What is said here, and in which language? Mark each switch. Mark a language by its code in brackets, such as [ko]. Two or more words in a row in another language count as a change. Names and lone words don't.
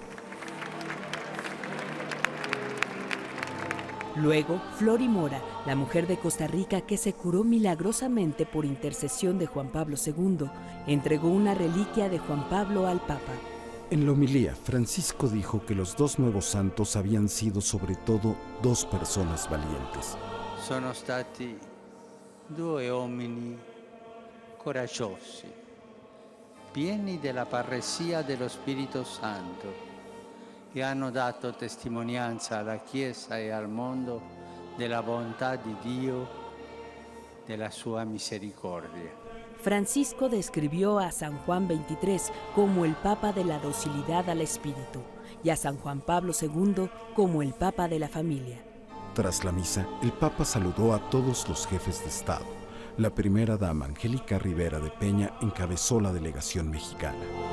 [es] Luego, Flori Mora, la mujer de Costa Rica que se curó milagrosamente por intercesión de Juan Pablo II, entregó una reliquia de Juan Pablo al Papa. En la homilía, Francisco dijo que los dos nuevos santos habían sido sobre todo dos personas valientes. [it] Sono stati due uomini coraggiosi, pieni della parresia dello Spirito Santo, che hanno dato testimonianza alla Chiesa e al mondo della bontà di Dio, della sua misericordia. [es] Francisco describió a San Juan XXIII como el Papa de la docilidad al Espíritu y a San Juan Pablo II como el Papa de la familia. Tras la misa, el Papa saludó a todos los jefes de Estado. La primera dama, Angélica Rivera de Peña, encabezó la delegación mexicana.